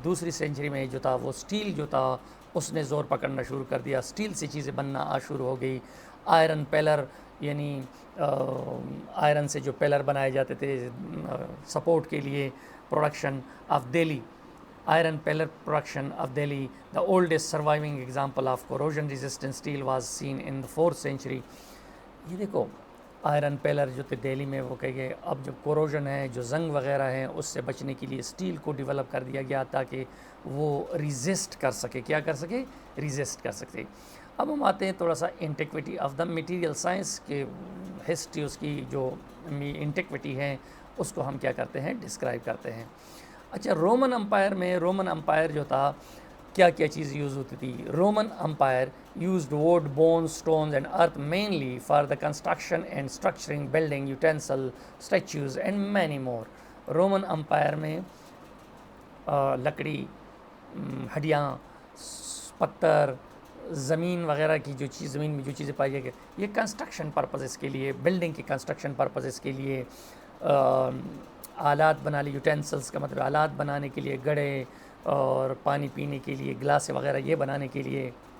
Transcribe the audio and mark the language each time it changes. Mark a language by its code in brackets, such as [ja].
[ur] دوسری سینچری میں جو تھا وہ اسٹیل جو تھا اس نے زور پکڑنا شروع کر دیا. اسٹیل سے چیزیں بننا شروع ہو گئی. آئرن پیلر یعنی آئرن سے جو پیلر بنائے جاتے تھے سپورٹ کے لیے, production of Delhi, iron pillar production of Delhi. [en] The oldest surviving example of corrosion resistant steel was seen in the 4th century. [ur] یہ دیکھو آئرن پیلر جو تھے دہلی میں وہ کہے اب جو کوروژن ہے, جو زنگ وغیرہ ہیں, اس سے بچنے کے لیے اسٹیل کو ڈیولپ کر دیا گیا تاکہ وہ ریزسٹ کر سکے. کیا کر سکے؟ ریزسٹ کر سکے. اب ہم آتے ہیں تھوڑا سا انٹیکویٹی آف دا مٹیریل سائنس کے ہسٹری, اس کی جو انٹیکویٹی ہے اس کو ہم کیا کرتے ہیں, ڈسکرائب کرتے ہیں. اچھا, رومن امپائر جو تھا کیا کیا چیز یوز ہوتی تھی؟ [en] Roman empire used wood, bones, stones and earth mainly for the construction and structuring, building, utensil, statues and many more. [ur] Roman umpire میں لکڑی, ہڈیاں, پتھر, زمین وغیرہ کی جو چیز, زمین میں جو چیزیں پائی جائیں یہ کنسٹرکشن پرپزز کے لیے, بلڈنگ کے کنسٹرکشن پرپزز کے لیے, آلات بنا لی, یوٹینسلس کا مطلب آلات بنانے کے لیے, گڑے اور پانی پینے کے لیے گلاس وغیرہ یہ بنانے کے لیے,